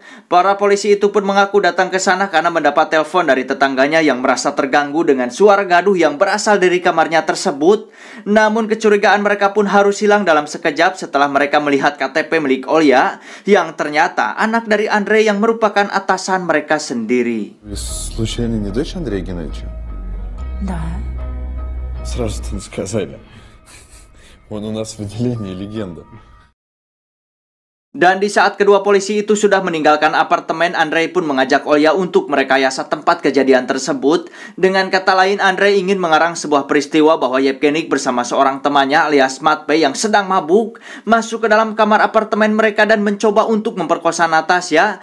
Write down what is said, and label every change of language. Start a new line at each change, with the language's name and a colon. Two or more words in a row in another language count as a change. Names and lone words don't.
Indonesian: Para polisi itu pun mengaku datang ke sana karena mendapat telepon dari tetangganya yang merasa terganggu dengan suara gaduh yang berasal dari kamarnya tersebut. Namun kecurigaan mereka pun harus hilang dalam sekejap setelah mereka melihat KTP milik Olya, yang ternyata anak dari Andrei yang merupakan atasan mereka sendiri.
Russian: Случайно не дочь Андрея Геннадьевича? Да. Сразу-то не сказали. Он у нас в отделении легенда.
Indonesian: Dan di saat kedua polisi itu sudah meninggalkan apartemen, Andrei pun mengajak Olya untuk merekayasa tempat kejadian tersebut. Dengan kata lain, Andrei ingin mengarang sebuah peristiwa bahwa Yevgeny bersama seorang temannya alias Matvei yang sedang mabuk masuk ke dalam kamar apartemen mereka dan mencoba untuk memperkosa Natasha.